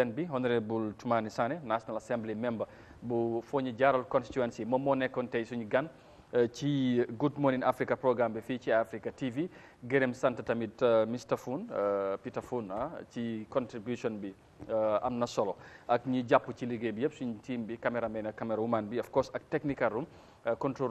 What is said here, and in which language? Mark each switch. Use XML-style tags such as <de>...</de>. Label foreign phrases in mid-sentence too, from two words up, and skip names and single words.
<wo>gan bi honorable Toumani Sané</wo> <en>National Assembly member</en> <wo>bu Foni Jarol constituency moom moo nekkoon tey suñu gan ci Good Morning Africa programme bi fii ci Eyeafrica TV gërëm sant tamit Mr Foun Peter Foun ci contribution bi am na solo ak ñi jàpp ci liggéey bi yëpp suñu team bi cameraman ak camerawoman bi</wo> <en>of course</en> <wo>ak</wo> <en>technical room control</en>